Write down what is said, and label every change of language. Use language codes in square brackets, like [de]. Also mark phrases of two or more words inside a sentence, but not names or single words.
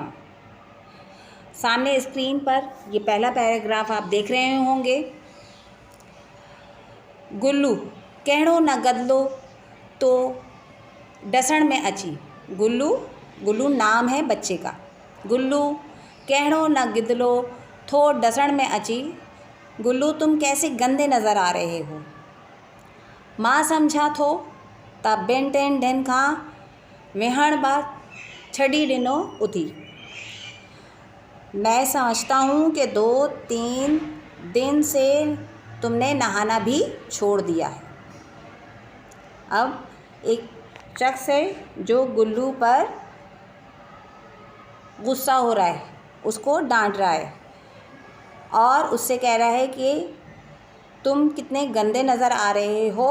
[hi] सामने स्क्रीन पर ये पहला पैराग्राफ आप देख रहे होंगे। [sd] गुल्लू कहड़ो न गदलो तो डसण में अची। [hi] गुल्लू नाम है बच्चे का। [sd] गुल्लू कहड़ो न गिदलो थो डसण में अची। [hi] गुल्लू तुम कैसे गंदे नज़र आ रहे हो। [sd] मां समझा थो त ॿिनि टिनि ॾींहंनि खां विहण बा छड़ी ॾिनो उथी। [hi] मैं समझता हूँ कि 2-3 दिन से तुमने नहाना भी छोड़ दिया है। अब एक शख्स है जो गुल्लू पर गुस्सा हो रहा है, उसको डांट रहा है और उससे कह रहा है कि तुम कितने गंदे नज़र आ रहे हो।